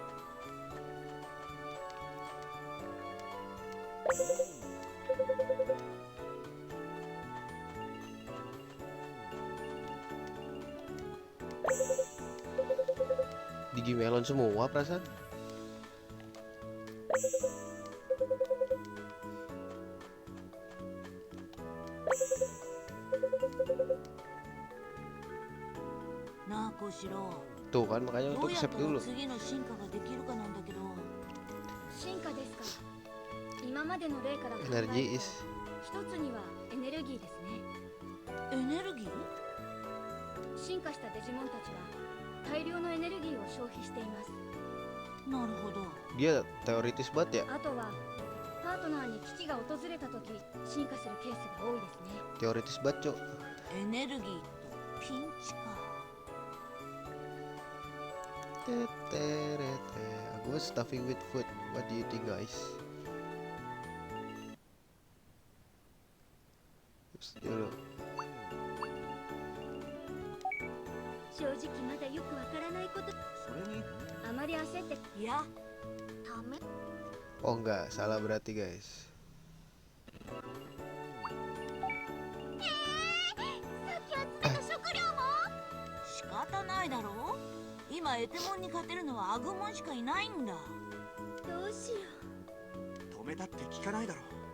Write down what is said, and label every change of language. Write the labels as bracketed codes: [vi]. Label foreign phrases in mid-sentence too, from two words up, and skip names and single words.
[id] Digimelon semua perasaan. Tuh kan makanya untuk save dulu. [ja] 次の進化ができるかなんだけど。進化ですか。今までの例から考えると [en] Energy is [ja] 一つにはエネルギーですね。エネルギー？進化したデジモンたちは大量のエネルギーを消費しています。なるほど。 [id] dia teoritis banget ya. [ja] あとはパートナーに危機が訪れた時進化するケースが多いですね。 [id] Teoritis banget, Cok. [ja] エネルギーとピンチか。 [en] Aku was stuffing with food. What do you think, guys? [id] Dulu. [ja] 正直まだよくわからないこと。それにあまり焦っていや、ダメ。 [id] Oh enggak, salah berarti guys. [ja] 仕方ないだろう。今エテモンに勝てるのはアグモンしかいないんだ。どうしよ止めたって聞かないだろ。